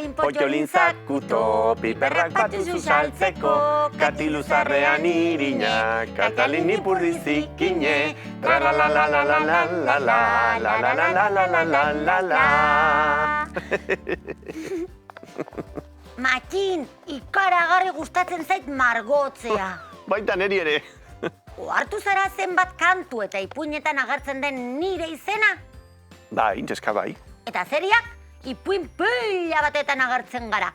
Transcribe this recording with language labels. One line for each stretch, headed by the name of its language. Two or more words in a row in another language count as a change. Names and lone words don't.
Basque: Potxolin zakuto, piperrak batuzu saltzeko, katiluzarrean irina, Katalin ipurdi zikine, tra-la-la-la-la-la-la-la-la-la-la-la-la-la-la-la. Matxin, ikaragarri gustatzen zait margotzea. Baita neri ere. Ohartu zara zenbat kantu eta ipuinetan agertzen den nire izena? Bai, neska bai. Eta zeriak, ipuin pila batetan agertzen gara.